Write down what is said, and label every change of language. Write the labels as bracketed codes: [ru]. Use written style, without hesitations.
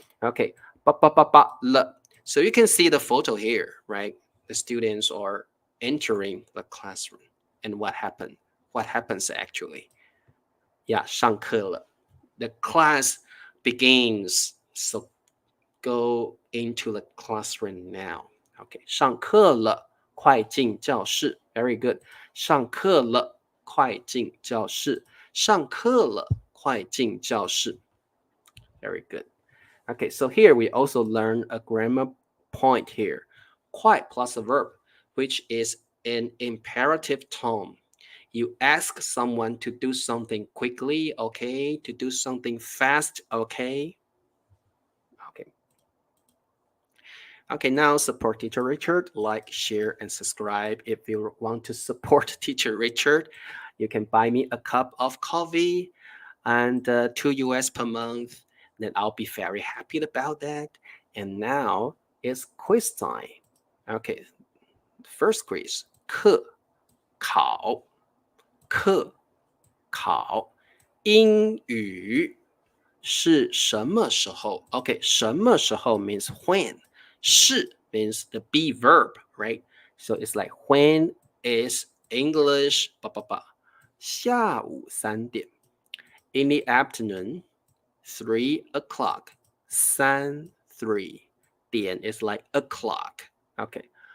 [en] Okay, 了 So you can see the photo here, right? The students are entering the classroom. And what happened? What happens actually? Yeah, [zh] 上课了 [en] The class begins. So go into the classroom now. [zh] Okay, 上课了快进教室 [en] Very good. [zh] 上课了快进教室上课了快进教室 [en] Very good. Okay, so here we also learn a grammar point here. 快 plus a verb, which is an imperative tone. You ask someone to do something quickly, okay? To do something fast, okay? Okay, now support Teacher Richard. Like, share, and subscribe. If you want to support Teacher Richard, you can buy me a cup of coffee and $2 US per month. Then I'll be very happy about that. And now it's quiz time. Okay, first quiz. [zh] 课考课考英语是什么时候 Okay, 什么时候 [en] means when. 是 means the be verb, right? So it's like when is English [zh] 下午3点。 [en] In the afternoon, 3 o'clock. [zh] 3 点 [en] is like o'clock. Okay.